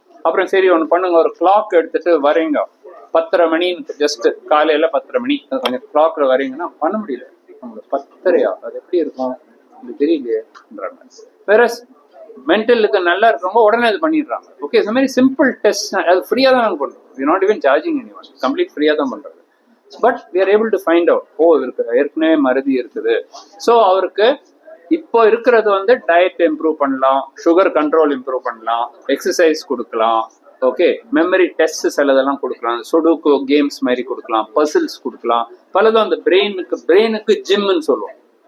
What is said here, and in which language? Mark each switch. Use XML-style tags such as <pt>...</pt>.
<ta>அப்புறம் சரி ஒன்று பண்ணுங்க, ஒரு கிளாக் எடுத்துட்டு வரைங்க, 10:30 மணின்னு, ஜஸ்ட் காலையில 10:30 மணி கொஞ்சம் கிளாக்ல வரைங்கன்னா பண்ண முடியல. நம்மளுக்கு 10:30 அது எப்படி இருக்கும் இது தெரியலையேன்றாங்க. வேற மென்டலுக்கு நல்லா இருக்கிறவங்க உடனே அது பண்ணிடுறாங்க. ஓகே, இந்த மாதிரி சிம்பிள் டெஸ்ட் அது ஃப்ரீயாக தான் நாங்கள் பண்ணுறோம்.</ta> <en>we not even charging any one,</en> <ta>complete ஃப்ரீயாக தான் பண்ணுறது. But</ta> <en>we are able to find out</en> <ta>இருக்கு ஏற்கனவே மறதி இருக்குது. ஸோ அவருக்கு இப்போ இருக்கிறது வந்து டயட் இம்ப்ரூவ் பண்ணலாம், சுகர் கண்ட்ரோல் இம்ப்ரூவ் பண்ணலாம், எக்ஸசைஸ் கொடுக்கலாம், ஓகே, மெமரி டெஸ்ட் சிலதெல்லாம் கொடுக்கலாம், சுடுக்கு கேம்ஸ் மாதிரி கொடுக்கலாம், பசில்ஸ் கொடுக்கலாம், பலதும் அந்த பிரெயினுக்கு ஜிம்னு சொல்லுவோம்.</ta>